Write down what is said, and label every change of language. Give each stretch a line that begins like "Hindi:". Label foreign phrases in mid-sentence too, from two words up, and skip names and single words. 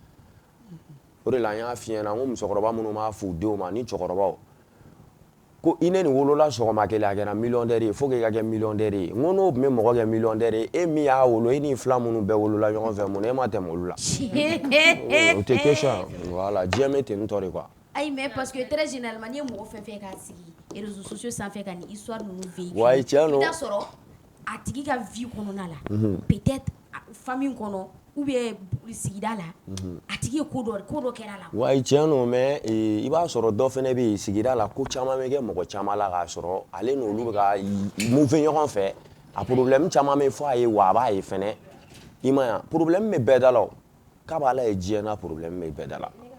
Bambara: o de la n y'a f'i ɲɛna n ko musokɔrɔba minnu b'a f'u denw ma ni cɛkɔrɔbaw ko i ne nin wolola sɔgɔma kelen a kɛra millionnaire ye fo k'i ka kɛ millionnaire ye n ko n'o tun bɛ mɔgɔ kɛ millionnaire ye e min y'a wolo e ni fila minnu bɛɛ wolola ɲɔgɔn fɛ mun na e ma tɛmɛ olu la o tɛ
French: question voilà
Bambara: diɲɛ bɛ ten tɔ de quoi. ayi
French: mais parce que très généralement
Bambara: n'i ye mɔgɔ fɛn fɛn k'a sigi
French: réseaux sociaux
Bambara: sanfɛ ka nin histoire ninnu véhiculer wa tiɲɛ don i bɛ taa sɔrɔ a tigi ka vie kɔnɔna la
French: peut-être famille
Bambara: kɔnɔ
French: ou bien
Bambara: sigida la a tigi ye ko dɔ kɛra la. wa tiɲɛ don mais i b'a sɔrɔ dɔ fana bɛ yen sigida la ko caman bɛ kɛ mɔgɔ caman la k'a sɔrɔ ale n'olu bɛ ka move ɲɔgɔn fɛ a problème caman bɛ fɔ a ye wa a b'a ye fɛnɛ i ma ye problème bɛ bɛɛ da la o k'a b'a la ye diɲɛ na problème bɛ bɛɛ da la.